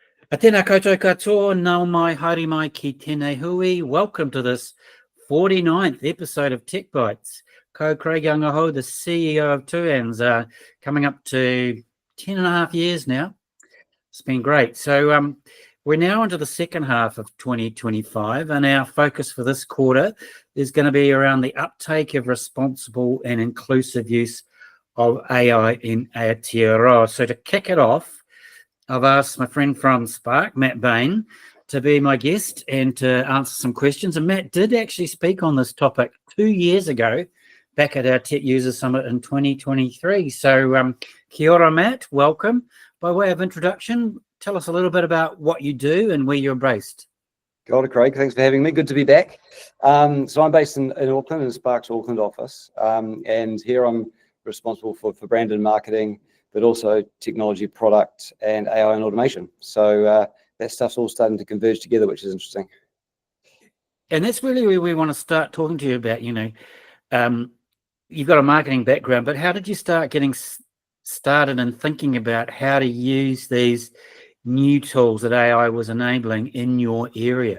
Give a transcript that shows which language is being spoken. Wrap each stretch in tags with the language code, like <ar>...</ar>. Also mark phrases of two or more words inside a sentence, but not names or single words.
<mi>Tēnā koutou katoa, nau mai, haere mai ki tēnei hui.</mi> <en>Welcome to this 49th episode of Tech Bytes. Ko Craig Angaho, the CEO of Tuans, coming up to 10 and a half years now. It's been great. So we're now into the second half of 2025, and our focus for this quarter is going to be around the uptake of responsible and inclusive use of AI in Aotearoa. So to kick it off, I've asked my friend from Spark, Matt Bain, to be my guest and to answer some questions. And Matt did actually speak on this topic 2 years ago, back at our Tech User Summit in 2023. So</en> <mi>kia ora,</mi> <en>Matt, welcome. By way of introduction, tell us a little bit about what you do and where you're based.</en> <mi>Kia ora,</mi> <en>Craig. Thanks for having me. Good to be back. So I'm based in Auckland, in Spark's Auckland office. And here I'm responsible for brand and marketing, but also technology, product, and AI and automation. So that stuff's all starting to converge together, which is interesting. And that's really where we want to start talking to you about, you've got a marketing background, but how did you start getting started and thinking about how to use these new tools that AI was enabling in your area?</en>